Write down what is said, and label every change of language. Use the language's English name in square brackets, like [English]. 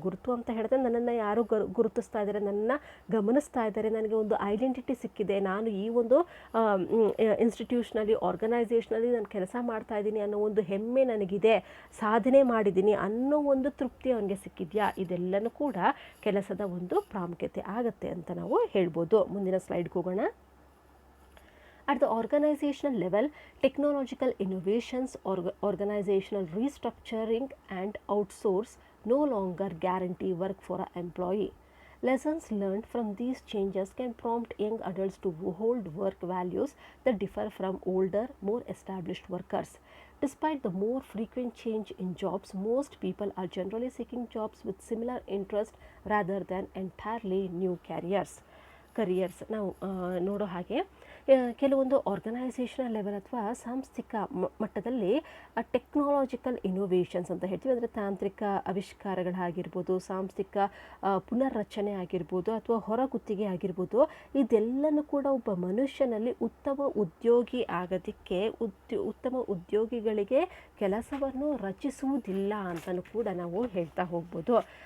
[Kannada] ಗುರುತು ಅಂತ ಹೇಳಿದ್ರೆ ನನ್ನನ್ನು ಯಾರು ಗುರುತಿಸ್ತಾ ಇದ್ದಾರೆ, ನನ್ನನ್ನು ಗಮನಿಸ್ತಾ ಇದ್ದಾರೆ, ನನಗೆ ಒಂದು ಐಡೆಂಟಿಟಿ ಸಿಕ್ಕಿದೆ, ನಾನು ಈ ಒಂದು ಇನ್ಸ್ಟಿಟ್ಯೂಷನಲ್ಲಿ, ಆರ್ಗನೈಸೇಷನಲ್ಲಿ ನಾನು ಕೆಲಸ ಮಾಡ್ತಾ ಇದ್ದೀನಿ ಅನ್ನೋ ಒಂದು ಹೆಮ್ಮೆ ನನಗಿದೆ, ಸಾಧನೆ ಮಾಡಿದ್ದೀನಿ ಅನ್ನೋ ಒಂದು ತೃಪ್ತಿ ಅವನಿಗೆ ಸಿಕ್ಕಿದೆಯಾ, ಇದೆಲ್ಲನೂ ಕೂಡ ಕೆಲಸದ ಒಂದು ಪ್ರಾಮುಖ್ಯತೆ ಆಗುತ್ತೆ ಅಂತ ನಾವು ಹೇಳ್ಬೋದು. ಮುಂದಿನ ಸ್ಲೈಡ್ಗೆ ಹೋಗೋಣ. [English] At the organizational level, technological innovations, organizational restructuring and outsource no longer guarantee work for an employee. Lessons learned from these changes can prompt young adults to hold work values that differ from older, more established workers. Despite the more frequent change in jobs, most people are generally seeking jobs with similar interests rather than entirely new careers. [Kannada] ನಾವು ನೋಡೋ ಹಾಗೆ ಕೆಲವೊಂದು organisational level ಅಥವಾ ಸಾಂಸ್ಥಿಕ ಮಟ್ಟದಲ್ಲಿ technological innovations ಅಂತ ಹೇಳ್ತೀವಿ. ಅಂದರೆ ತಾಂತ್ರಿಕ ಆವಿಷ್ಕಾರಗಳಾಗಿರ್ಬೋದು, ಸಾಂಸ್ಥಿಕ ಪುನರ್ರಚನೆ ಆಗಿರ್ಬೋದು, ಅಥವಾ ಹೊರಗುತ್ತಿಗೆ ಆಗಿರ್ಬೋದು, ಇದೆಲ್ಲನೂ ಕೂಡ ಒಬ್ಬ ಮನುಷ್ಯನಲ್ಲಿ ಉತ್ತಮ ಉದ್ಯೋಗಿ ಆಗೋದಕ್ಕೆ, ಉತ್ತಮ ಉದ್ಯೋಗಿಗಳಿಗೆ ಕೆಲಸವನ್ನು ರಚಿಸುವುದಿಲ್ಲ ಅಂತಲೂ ಕೂಡ ನಾವು ಹೇಳ್ತಾ ಹೋಗ್ಬೋದು.